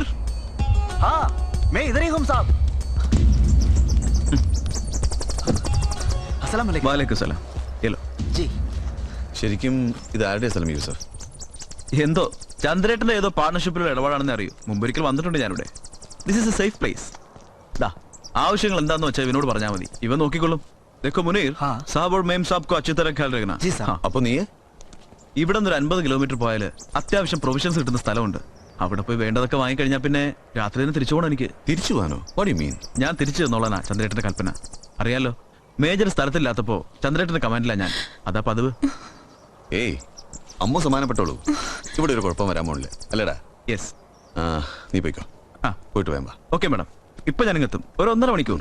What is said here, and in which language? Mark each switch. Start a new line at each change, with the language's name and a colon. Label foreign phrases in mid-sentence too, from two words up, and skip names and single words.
Hindi: हाँ, मैं इधर ही हूँ साहब।
Arabic: السلام عليكم. عليكم سلام.
Hindi: येलो जी।
Malayalam: ശരിക്കും ഇത് ആരുടെ സ്ഥലം യൂസഫ്? എന്തോ ചന്ദ്രേട്ടന്റെ ഏതോ പാർട്ണർഷിപ്പിലുള്ള ഇടപാടാണെന്ന് അറിയൂ. മുമ്പൊരിക്കൽ വന്നിട്ടുണ്ട് ഞാനിവിടെ.
English: This is a safe place.
Malayalam: ദാ ആവശ്യങ്ങൾ എന്താന്ന് വെച്ചാൽ ഇവനോട് പറഞ്ഞാൽ മതി, ഇവൻ നോക്കിക്കൊള്ളും.
Hindi: देखो मुनीर, साहब और मेम साहब को अच्छी तरह ख्याल रखना. जी साहब.
Malayalam: അപ്പോൾ നീ ഇവിടെ നിന്ന് 50 കിലോമീറ്റർ പോയാൽ അത്യാവശ്യം പ്രൊവിഷൻസ് കിട്ടുന്ന സ്ഥലമുണ്ട്. അവിടെ പോയി വേണ്ടതൊക്കെ വാങ്ങിക്കഴിഞ്ഞാൽ പിന്നെ രാത്രി തന്നെ തിരിച്ചു പോകണം. എനിക്ക് തിരിച്ചു പോകാനോ?
English: What you mean?
Malayalam: ഞാൻ തിരിച്ചു തന്നോളാനാ ചന്ദ്രേട്ടന്റെ കൽപ്പന. അറിയാലോ, മേജർ സ്ഥലത്തില്ലാത്തപ്പോ ചന്ദ്രേട്ടന്റെ കമാൻഡിലാ ഞാൻ. അതാ പതിവ്. ഏയ്, അമ്മ സമാനപ്പെട്ടോളൂ. ഇവിടെ ഒരു കുഴപ്പം വരാൻ പോണില്ല അല്ലേടാ? യെസ്. നീ പോയിക്കോ. പോയിട്ട് വേമ്പ.
English: Okay madam,
Malayalam: ഇപ്പൊ ഞാൻ ഇങ്ങെത്തും. ഒരു 1.5 മണിക്കൂർ.